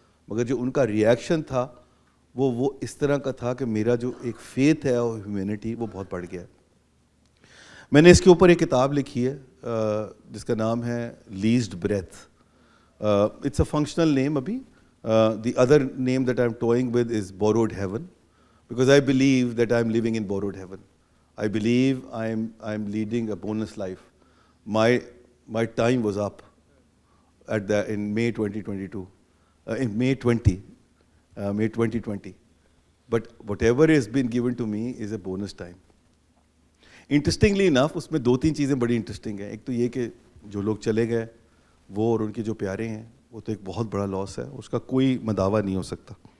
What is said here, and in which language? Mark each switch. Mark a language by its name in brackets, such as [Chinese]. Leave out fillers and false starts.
[Urdu] مگر جو ان کا ریئیکشن تھا وہ اس طرح کا تھا کہ میرا جو ایک فیتھ ہے اور ہیومینٹی وہ بہت بڑھ گیا. میں نے اس کے اوپر ایک کتاب لکھی ہے جس کا نام ہے leased breath. [English] It's a functional name ابھی. The other name that I am toying with is borrowed heaven, because I believe that I am living in borrowed heaven. I believe I am leading a bonus life. My time was up in May 2022, in May 2020. But whatever has been given to me is a bonus time. Interestingly enough, [Urdu] اس میں 2-3 چیزیں بڑی interesting ہیں. ایک تو یہ کہ جو لوگ چلے گئے وہ اور ان کے جو پیارے ہیں, وہ تو ایک بہت بڑا لاس ہے, اس کا کوئی مداوع نہیں ہو سکتا.